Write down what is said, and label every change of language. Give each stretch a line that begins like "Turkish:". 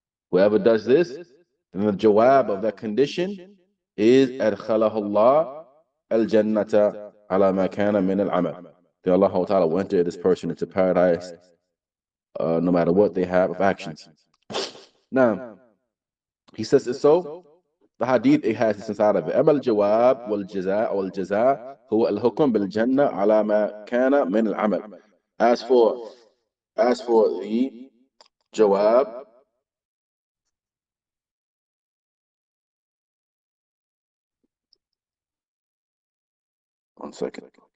English: Whoever does this, then the jawab of that condition is adkhalahu Allah al-jannata ala ma kana min al-amal. That Allah Ta'ala will enter this person into paradise no matter what they have of actions. Now, he says it's so. The hadith, it has this inside of it.
Arabic: أما الجواب والجزاء هو الحكم بالجنة على ما كان من العمل.
English: As for the jawab, one second.